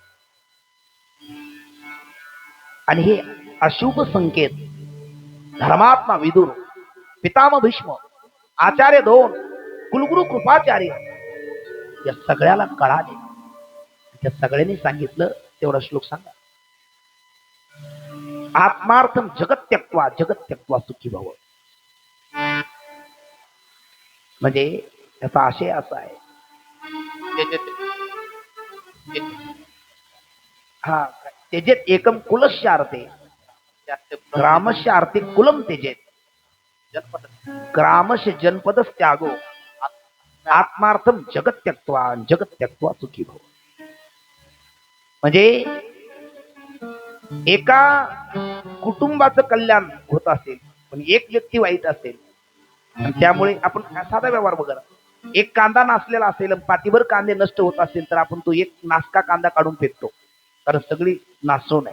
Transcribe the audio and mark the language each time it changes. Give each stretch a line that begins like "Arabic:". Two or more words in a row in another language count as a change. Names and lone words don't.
Marathi: आणि हे अशुभ संकेत धर्मात्मा विदुर, पितामह भीष्म, आचार्य 2, कुलगुरू कृपाचार्य या सगळ्याला कळाले. त्या सगळ्यांनी सांगितलं, तेवढा श्लोक सांगा.
Sanskrit: आत्मार्थम जगत त्यक्त्वा सुखी भव.
Marathi: म्हणजे त्याचा आशय असा आहे, हा
Sanskrit: त्यजेत एकम कुलस्य आर्ते ग्रामस्य आर्ते कुलम त्यजेत ग्रामस्य जनपदस त्यागो आत्मार्थम जगत त्यक्त्वा सुखी भव.
Marathi: म्हणजे एका कुटुंबाचं कल्याण होत असेल पण एक व्यक्ती वाईट असेल आणि त्यामुळे आपण साधा व्यवहार बघा, एक कांदा नासलेला असेल पाठीभर कांदे नष्ट होत असेल तर आपण तो एक नासका कांदा काढून फेकतो कारण सगळी नासव नाही.